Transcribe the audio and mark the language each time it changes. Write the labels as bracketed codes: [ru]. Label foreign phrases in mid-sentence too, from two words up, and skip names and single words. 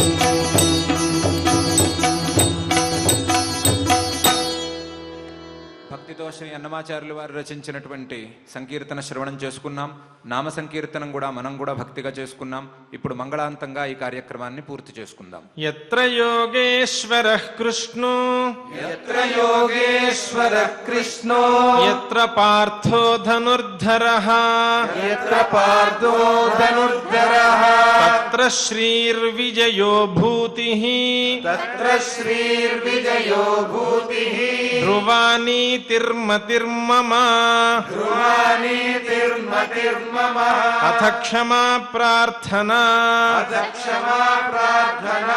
[te] భక్తితో శ్రీ అన్నమాచార్యులు వారు రచించినటువంటి సంకీర్తన శ్రవణం చేసుకున్నాం. నామ సంకీర్తనం కూడా మనం కూడా భక్తిగా చేసుకున్నాం. ఇప్పుడు మంగళాంతంగా ఈ కార్యక్రమాన్ని పూర్తి చేసుకుందాం. [sa] యత్ర యోగేశ్వరః కృష్ణో యత్ర యోగేశ్వరః కృష్ణో యత్ర పార్థో ధనుర్ధరః యత్ర పార్థో ధనుర్ధరః తత్ర శ్రీర్విజయో భూతిః తత్ర శ్రీర్విజయో భూతిః ధ్రువానీతిర్మతిర్మమ ధ్రువానీతిర్మతిర్మమ అథ క్షమా ప్రార్థనా అథ క్షమా ప్రార్థనా